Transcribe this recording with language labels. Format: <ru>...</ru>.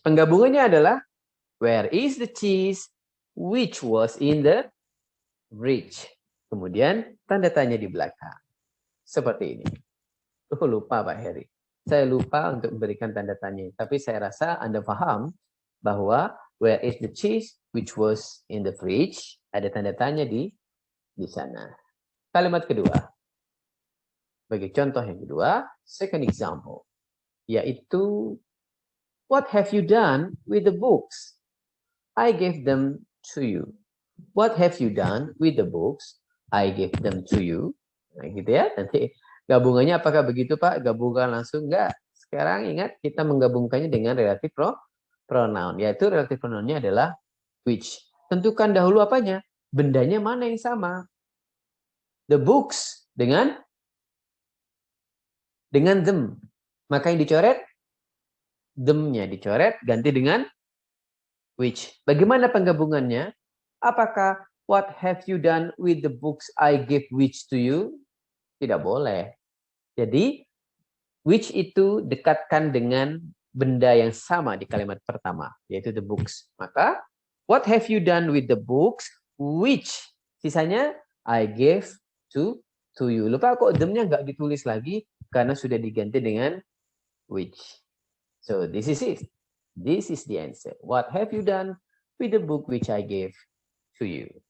<id>Penggabungannya adalah</id> <en>where is the cheese, which was in the fridge.</en> <id>Kemudian tanda tanya di belakang. Seperti ini. Lupa Pak Heri. Saya lupa untuk memberikan tanda tanya. Tapi saya rasa Anda paham bahwa</id> <en>Where is the cheese which was in the fridge?</en> <id>Ada tanda tanya di sana. Kalimat kedua. Bagi contoh yang kedua,</id> <en>second example,</en> <id>yaitu</id> <en>what have you done with the books? I gave them to you. What have you done with the books? I gave them to you.</en> <id>Nah, gitu ya. Nanti gabungannya apakah begitu, Pak? Gabungkan langsung enggak? Sekarang ingat kita menggabungkannya dengan relative pronoun, yaitu relative pronounnya adalah which. Tentukan dahulu apanya? Bendanya mana yang sama? The books dengan them. Maka yang dicoret them-nya dicoret ganti dengan which. Bagaimana penggabungannya? Apakah</id> <en>what have you done with the books I gave which to you?</en> <id>Tidak boleh. Jadi which itu dekatkan dengan benda yang sama di kalimat pertama, yaitu the books. Maka</id> <en>what have you done with the books which</en> <id>sisanya</id> <en>I gave to you.</en> <id>Lupa kok them-nya nggak ditulis lagi karena sudah diganti dengan which.</id> <en>So this is it. This is the answer. What have you done with the book which I gave to you?</en>